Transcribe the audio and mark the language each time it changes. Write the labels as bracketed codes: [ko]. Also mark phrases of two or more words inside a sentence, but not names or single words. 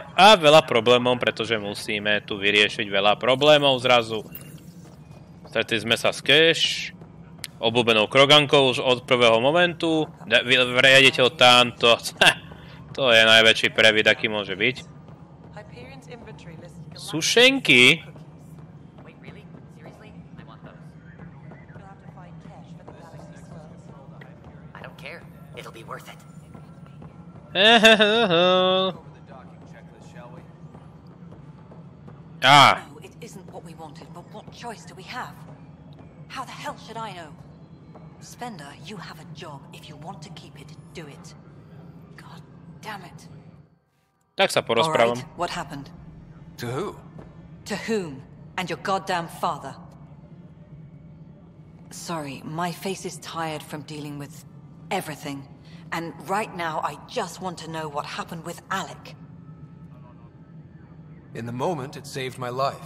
[sk] A veľa problémov, pretože musíme tu vyriešiť veľa problémov zrazu. Stretli sme sa s Kesh, obľúbenou krogankou už od prvého momentu. Riaditeľ tamto. To je najväčší previd, aký môže byť. Sušenky? [en] It'll be worth it. Ah. No, it isn't what we wanted, but what choice do we have? How the hell should I know? Spender, you have a job. If you want to keep it, do it. God damn it. [sk] Tak sa porozprávam. [en] All right, what happened? To who? To whom? And your goddamn father. Sorry, my face is tired from dealing with everything. And right now, I just want to know what happened with Alec. In the moment, it saved my life.